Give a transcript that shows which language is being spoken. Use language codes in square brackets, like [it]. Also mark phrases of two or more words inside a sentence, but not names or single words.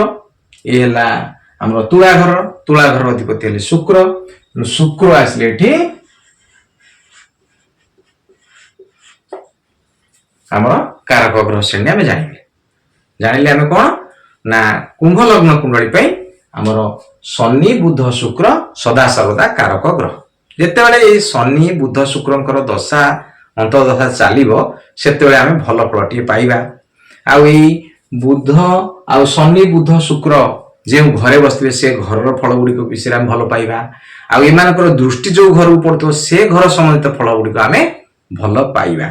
[or] ଏ ହେଲା ହମର ତୁଳା ଘର ଅଧିପତି ହେଲେ ଶୁକ୍ର। ଶୁକ୍ର ଆସିଲେ ଏଠି ହମର କାରକ ଗ୍ରହ ଶ୍ରେଣୀ ଆମେ ଜାଣିଲେ ଆମେ କଣ ନା କୁମ୍ଭ ଲଗ୍ନ କୁଣ୍ଡଳୀ ପେ ହମର ଶନି ବୁଧ ଶୁକ୍ର ସଦା ସର୍ବଦା କାରକ ଗ୍ରହ। ଯେତେ ବେଳେ ଏ ଶନି ବୁଧ ଶୁକ୍ରଙ୍କର ଦଶା ଅନ୍ତର୍ଦଶା ଚାଲିବ ସେତେ ବେଳେ ଆମେ ଭଲ ଫଳଟି ପାଇବା। ଆ ଏଇ ବୁଧ ଆ ଶନି ବୁଧ ଶୁକ୍ର ଯେ ଘରେ ବସିଥିବେ ସେ ଘରର ଫଳ ଗୁଡ଼ି କୁ ବିଷୟ ଆମେ ଭଲ ପାଇବା। ଆ ଏମାନଙ୍କର ଦୃଷ୍ଟି ଯୋ ଘର ଉପର ତ ସେ ଘର ସମ୍ବନ୍ଧିତ ଫଳ ଗୁଡ଼ି କୁ ଆମେ ଭଲ ପାଇବା।